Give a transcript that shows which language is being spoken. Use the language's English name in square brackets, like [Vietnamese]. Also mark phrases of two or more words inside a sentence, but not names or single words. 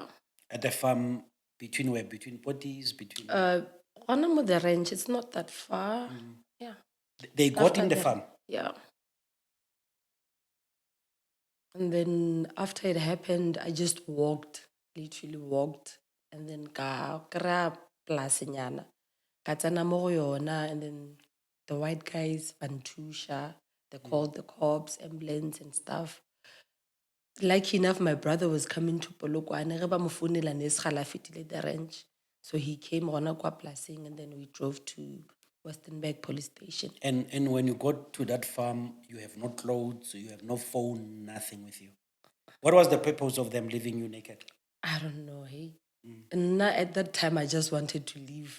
[English] at the farm, between where? Between potties, between... One of the range, it's not that far. Yeah. They got After in the that- farm. Yeah. And then after it happened, I just walked, literally walked, and then [Northern Sotho] ka kra plasinyana. Ka tsena mo go yona, [English] and then the white guys, Bantusha, they called the cops, ambulance and stuff. Lucky enough, my brother was coming to Polokwane. [Northern Sotho] Re ba mo founela ne sekgala fetile [English] the ranch. So he came on [Northern Sotho] kwa plasing, [English] and then we drove to Westernburg police station. And when you got to that farm, you have no clothes, you have no phone, nothing with you. What was the purpose of them leaving you naked? I don't know, hey. And at that time, I just wanted to leave.